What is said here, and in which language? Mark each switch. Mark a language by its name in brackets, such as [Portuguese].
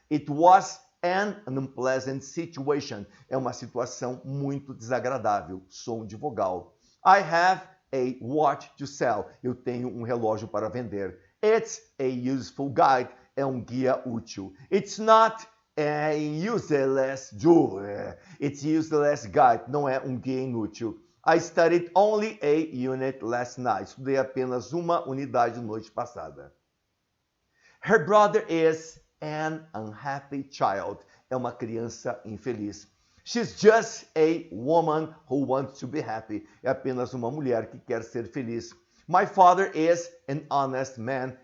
[English] It was an unpleasant situation, [Portuguese] é uma situação muito desagradável, som de vogal. [English] I have a watch to sell, [Portuguese] eu tenho um relógio para vender. [English] It's a useful guide, [Portuguese] é um guia útil. [English] It's not a useless jewel, it's useless guide, [Portuguese] não é um guia inútil. [English] I studied only a unit last night. [Portuguese] Estudei apenas uma unidade noite passada. [English] Her brother is an unhappy child. [Portuguese] É uma criança infeliz. [English] She's just a woman who wants to be happy. [Portuguese] É apenas uma mulher que quer ser feliz. [English] My father is an honest man.